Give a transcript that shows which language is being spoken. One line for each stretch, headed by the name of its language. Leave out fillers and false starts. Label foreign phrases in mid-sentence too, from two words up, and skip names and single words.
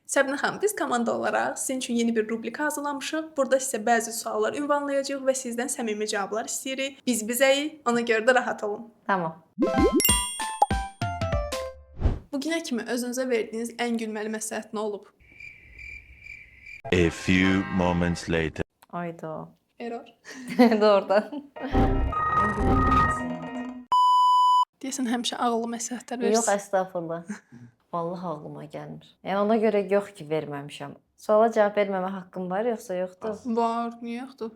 Azerbaijani: Səbinə xanım, biz komanda olaraq sizin üçün yeni bir rubrika hazırlamışıq. Burada sizə bəzi suallar ünvanlayacağıq və sizdən səmimi cavablar istəyirik. Biz bizəyik, ona görə də rahat olun. Tamam. Bugünə kimi özünüzə verdiyiniz ən gülməli məsləhət nə olub?
English: A few moments later.
Azerbaijani: Ayda. Error. Doğrudan. Deyəsən həmişə ağıllı məsləhətlər verirsiniz. Yox, əstəğfurullah. Vallahi ağlıma gəlmir. Yəni ona görə yox ki, verməmişəm. Suala cavab verməmə haqqım var, yoxsa yoxdur? Var, niyə yoxdur?